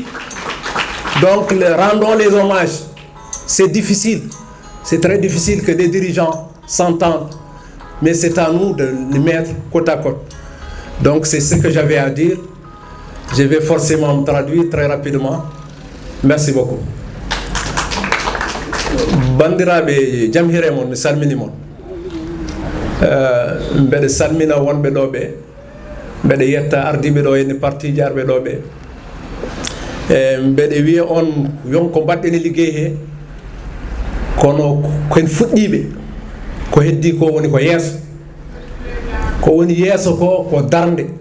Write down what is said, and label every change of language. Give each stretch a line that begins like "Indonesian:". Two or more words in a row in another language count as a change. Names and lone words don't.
French: Donc rendons les hommages. C'est difficile. C'est très difficile que des dirigeants s'entendent. Mais c'est à nous de les mettre côte à côte. Donc c'est ce que j'avais à dire. Je vais forcément me traduire très rapidement. Merci beaucoup.
Fula: Bandiraɓe jam hire mon mi salmini mon mbeɗa salmina wonɓe ɗo ɓe mbeɗa yetta ardiɓe ɗo ene parti jarɓe ɗo ɓe mbeɗa wiya on yon ko mbaɗɗen liggey he kono koen fuɗɗiɓe ko heddi ko woni ko yeeso ko woni yeeso ko darnde